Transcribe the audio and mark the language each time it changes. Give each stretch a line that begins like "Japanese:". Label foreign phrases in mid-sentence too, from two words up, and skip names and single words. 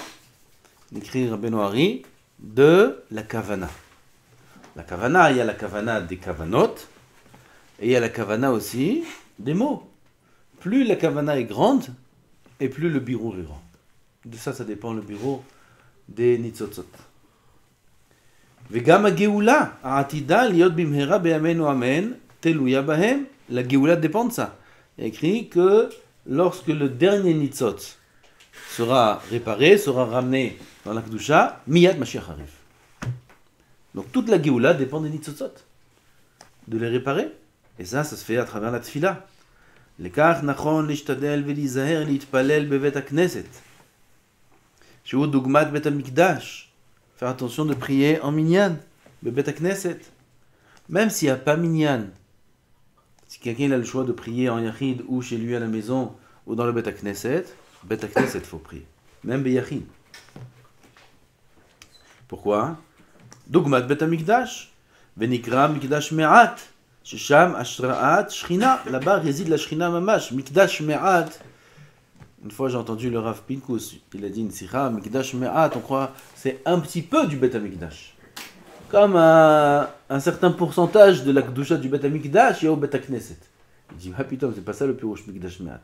French: D'écrire Rabbeinu Hari, de la kavana. La kavana, il y a la kavana des kavanot, et il y a la kavana aussi des mots. Plus la kavana est grande, et plus le birour est grand. De ça dépend le birour des nitzotzot.
Hebrew: וגם הגאולה העתידה להיות במהרה בימינו אמן תלויה בהם.
French: La Géoula dépend de ça. Il est écrit que lorsque le dernier nitzot sera réparé, sera ramené dans la Kedusha,
Hebrew: מיד משיח
French: arrive. Donc toute la Géoula dépend des nitzotzot, de les réparer. Et ça se fait à travers la tefila.
Hebrew: לכך נכון להשתדל ולהיזהר להתפלל בבית הכנסת, שהוא דוגמת בית המקדש.
French: Faire attention de prier en minyan, le Bet HaKnesset. Même s'il n'y a pas minyan, si quelqu'un a le choix de prier en yachid ou chez lui à la maison ou dans le Bet HaKnesset, il faut prier. Même beyachid. Pourquoi?
Hebrew: דוגמת בית המקדש. ונקרא מקדש מעט. ששם השראת שכינה.
French: Là-bas réside la
Hebrew: שכינה ממש. מקדש מעט.
French: Une fois j'ai entendu le Rav Pinkus, il a dit une sikha,
Hebrew: מקדש מעט,
French: on croit c'est un petit peu du Bet HaMikdash. Comme un certain pourcentage de la Kedusha du Bet HaMikdash, il y a au Bet HaKnesset. Il dit, ah putain, c'est pas ça le
Hebrew: פירוש מקדש מעט.